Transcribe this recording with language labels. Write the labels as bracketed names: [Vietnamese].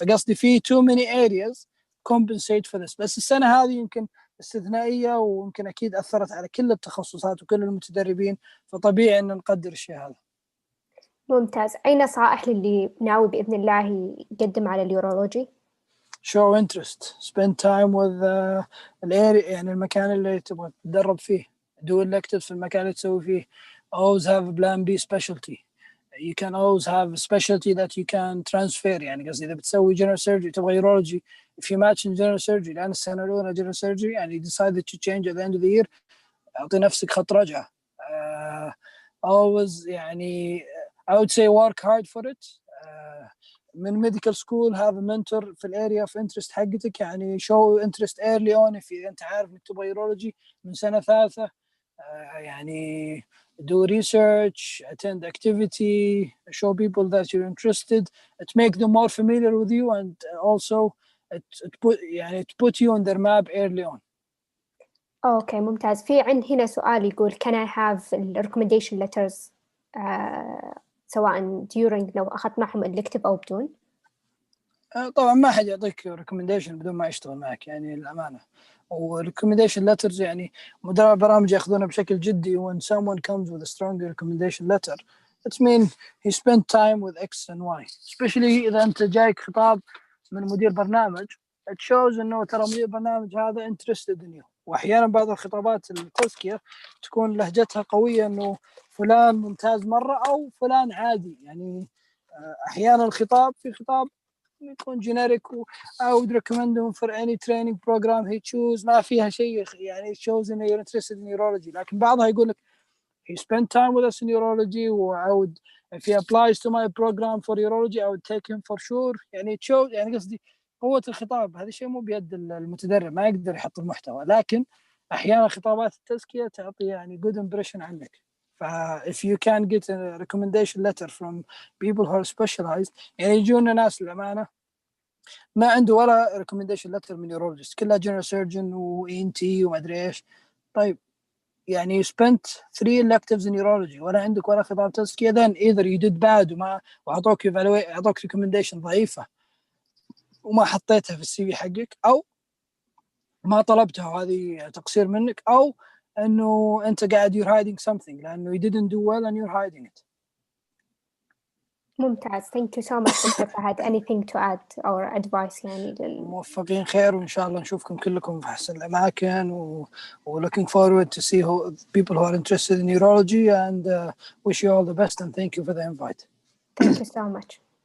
[Arabic] فقصدي في [English] too many areas compensate for this. [Arabic] بس السنة هذه يمكن استثنائية ويمكن أكيد أثرت على كل التخصصات وكل المتدربين، فطبيعي أن نقدر الشيء هذا. ممتاز. أي نصائح للي ناوي بإذن الله يقدم على اليورولوجي؟ [English] show interest, spend time with [Arabic] الاريا، يعني المكان اللي تبغى تتدرب فيه. [English] do elective [Arabic] في المكان اللي تسوي فيه. [English] always have a plan B specialty. you can always have a specialty that you can transfer. [Arabic] يعني قصدي إذا بتسوي [English] general surgery [Arabic] تبغى [English] urology, if you match in general surgery [Arabic] لأن السنة الأولى [English] general surgery [Arabic] يعني [English] decided to change at the end of the year, [Arabic] أعطي نفسك خط رجعة. [English] always [Arabic] يعني [English] I would say work hard for it. [Arabic] من [English] medical school have a mentor [Arabic] في الاريا [English] of interest [Arabic] حقتك. يعني [English] show interest early on if [Arabic] أنت عارف إنك تبغى [English] urology [Arabic] من سنة ثالثة. يعني [English] do research, attend activity, show people that you're interested, to make them more familiar with you, and also [Arabic] يعني [English] to put you on their map early on. [Arabic] اوكي ممتاز. في عندي هنا سؤال يقول [English] can I have recommendation letters [Arabic] سواء during لو أخذت معهم elective أو بدون؟ طبعا ما حد يعطيك recommendation بدون ما يشتغل معك يعني الأمانة. و recommendation letters يعني مدراء برامج ياخذونها بشكل جدي. [English] when someone comes with a strong recommendation letter it means he spent time with X and Y, especially [Arabic] إذا أنت جايك خطاب من مدير برنامج [English] it shows [Arabic] إنه ترى مدير برنامج هذا [English] interested in you. [Arabic] وأحيانا بعض الخطابات التزكية تكون لهجتها قوية إنه فلان ممتاز مرة أو فلان عادي. يعني أحيانا الخطاب في خطاب يكون جينيريك [English] I would recommend him for any training program he choose [Arabic] ما فيها شيء يعني [English] shows [Arabic] إنه [English] you're interested in urology. [Arabic] لكن بعضها يقول لك [English] he spent time with us in urology و I would if he applies to my program for urology I would take him for sure. [Arabic] يعني shows يعني قصدي قوة الخطاب هذا شيء مو بيد المتدرب ما يقدر يحط المحتوى. لكن أحيانا خطابات التزكية تعطي يعني good impression عنك. [English] if you can get a recommendation letter from people who are specialized [Arabic] يعني يجونا ناس للأمانة ما عنده ولا [English] recommendation letter من urologist [Arabic] كلها [English] general surgeon و ENT [Arabic] وما أدري إيش. طيب يعني [English] you spent 3 electives in urology [Arabic] ولا عندك ولا خطاب تزكية [English] then either you did bad [Arabic] وأعطوك أعطوك recommendation ضعيفة وما حطيتها في السي في حقك أو ما طلبتها وهذه تقصير منك أو إنه أنت قاعد [English] you're hiding something [Arabic] لأنه [English] you didn't do well and you're hiding it. [Arabic] ممتاز. [English] Thank you so much Dr. Fahad. Anything to add or advice [Arabic] يعني موفقين خير وإن شاء الله نشوفكم كلكم في أحسن الأماكن [English] و looking forward to see people who are interested in urology and wish you all the best and thank you for the invite. Thank you so much.